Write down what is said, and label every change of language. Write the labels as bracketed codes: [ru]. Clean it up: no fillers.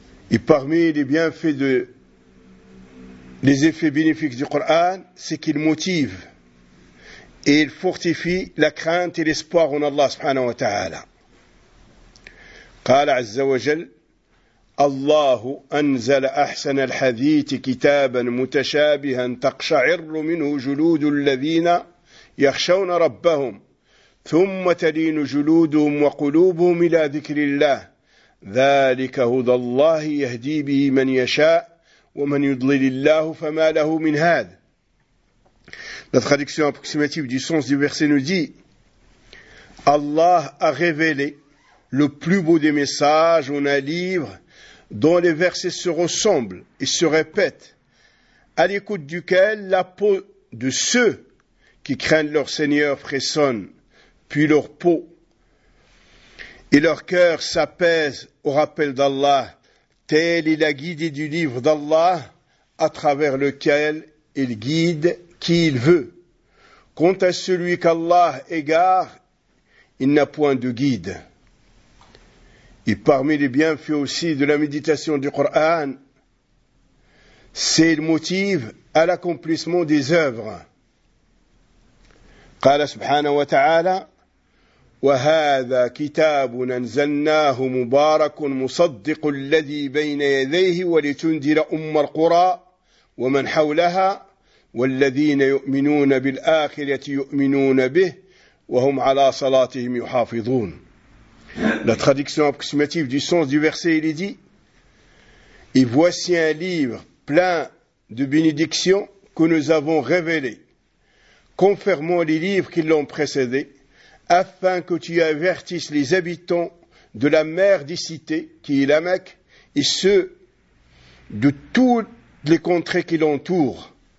[fr] Et parmi les bienfaits les effets bénéfiques du Coran, c'est qu'il motive et il fortifie la crainte et l'espoir en Allah subhanahu wa ta'ala. [ar] قال عز وجل: الله أنزل أحسن الحديث كتابا متشابها تقشعر منه جلود الذين يخشون ربهم ثم تلين جلودهم وقلوبهم إلى ذكر الله ذلك هدى الله يهدي به من يشاء ومن يضلل الله فما له من هاد. [fr] La traduction approximative du sens du verset nous dit: Allah a révélé le plus beau des messages en un livre dont les versets se ressemblent et se répètent, à l'écoute duquel la peau de ceux qui craignent leur Seigneur frissonne, puis leur peau et leur cœur s'apaise au rappel d'Allah, telle est la guidée du livre d'Allah à travers lequel il guide qui il veut. Quant à celui qu'Allah égare, il n'a point de guide. Et parmi les bienfaits aussi de la méditation du Coran, c'est le motif à l'accomplissement des œuvres. [ar] قال سبحانه وتعالى وهذا كتاب أنزلناه مبارك مصدق الذي بين يديه ولتنذر أم القرى ومن حولها والذين يؤمنون بالآخرة يؤمنون به وهم على صلاتهم يحافظون. [fr] La traduction approximative du sens du verset, il est dit: Et voici un livre plein de bénédictions que nous avons révélé, confirmant les livres qui l'ont précédé, afin que tu avertisses les habitants de la mer des cités, qui est la Mecque, et ceux de toutes les contrées qui l'entourent.